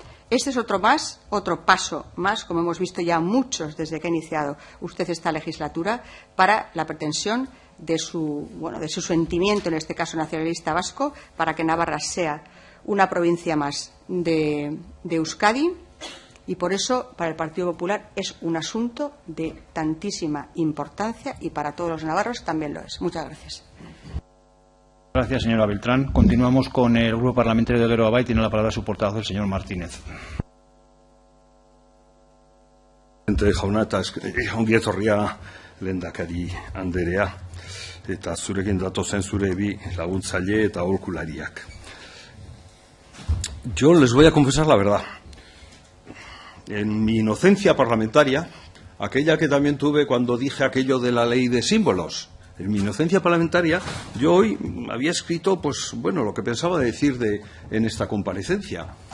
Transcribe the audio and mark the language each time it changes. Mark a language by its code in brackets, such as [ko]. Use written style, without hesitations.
[es] Este es otro paso más, como hemos visto ya muchos desde que ha iniciado usted esta legislatura, para la pretensión de su sentimiento, en este caso nacionalista vasco, para que Navarra sea una provincia más de Euskadi, y por eso para el Partido Popular es un asunto de tantísima importancia y para todos los navarros también lo es. Muchas gracias. Gracias, señora Beltrán. Continuamos con el Grupo Parlamentario de Geroa Bai. Tiene la palabra su portavoz, el señor Martínez. [eu] Jauna, eta ongi etorria lehendakari anderea, eta zurekin datozen zure bi laguntzaile eta aholkulariak. [es] Yo les voy a confesar la verdad. En mi inocencia parlamentaria, aquella que también tuve cuando dije aquello de la ley de símbolos, en mi inocencia parlamentaria, yo hoy había escrito, lo que pensaba decir en esta comparecencia.